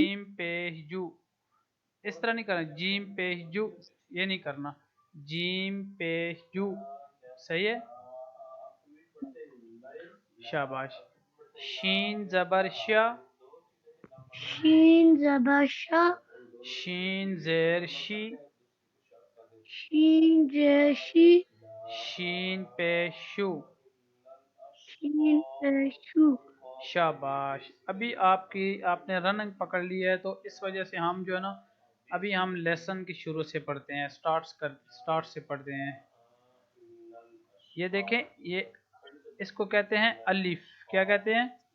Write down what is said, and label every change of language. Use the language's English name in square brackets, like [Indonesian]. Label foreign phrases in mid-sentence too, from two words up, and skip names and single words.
[Urdu] جیم پیش جو. اس طرح نہیں کرنا جیم پیش جو، یہ نہیں کرنا. جیم پیش جو. صحیح ہے. شاباش. شین زبر شا. شین زبر شا. شین زیر شی. شین زیر شی. شین پیش شو. شین پیش شو. شاباش. ابھی آپ نے رننگ پکڑ لی ہے تو اس وجہ سے ہم جو ہے نا ابھی ہم لیسن کی شروع سے پڑھتے ہیں، سٹارٹ سے پڑھتے ہیں. یہ دیکھیں یہ اس کو کہتے ہیں الف. کیا کہتے ہیں؟